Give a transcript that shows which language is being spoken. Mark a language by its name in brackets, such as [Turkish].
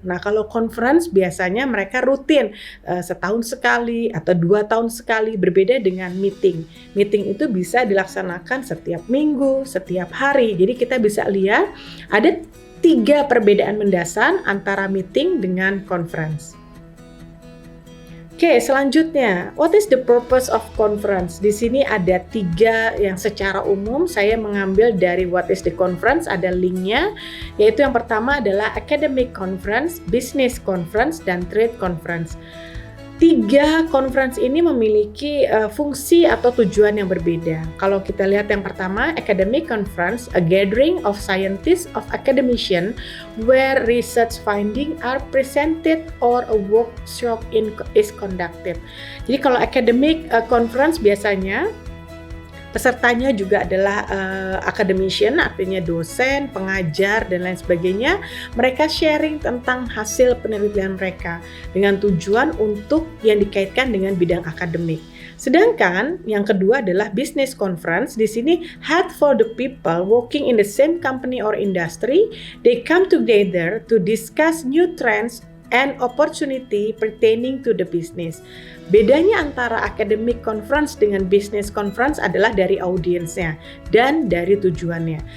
[Indonesian] Nah, kalau conference biasanya mereka rutin setahun sekali atau 2 tahun sekali, berbeda dengan meeting. Meeting itu bisa dilaksanakan setiap minggu, setiap hari. Jadi kita bisa lihat ada 3 perbedaan mendasar antara meeting dengan conference. Oke, selanjutnya, [English] what is the purpose of conference? [Indonesian] Di sini ada 3 yang secara umum saya mengambil dari [English] what is the conference, [Indonesian] ada linknya, yaitu yang pertama adalah academic conference, business conference, dan trade conference. 3 conference ini memiliki fungsi atau tujuan yang berbeda. Kalau kita lihat yang pertama, [English] academic conference, a gathering of scientists of academician where research finding are presented or a workshop is conducted. [Indonesian] Jadi kalau academic conference biasanya pesertanya juga adalah academician, artinya dosen, pengajar, dan lain sebagainya. Mereka sharing tentang hasil penelitian mereka dengan tujuan untuk yang dikaitkan dengan bidang akademik. Sedangkan yang kedua adalah business conference. Di sini [English] held for the people working in the same company or industry. They come together to discuss new trends and opportunity pertaining to the business. [Indonesian] Bedanya antara academic conference dengan business conference adalah dari audiensnya dan dari tujuannya.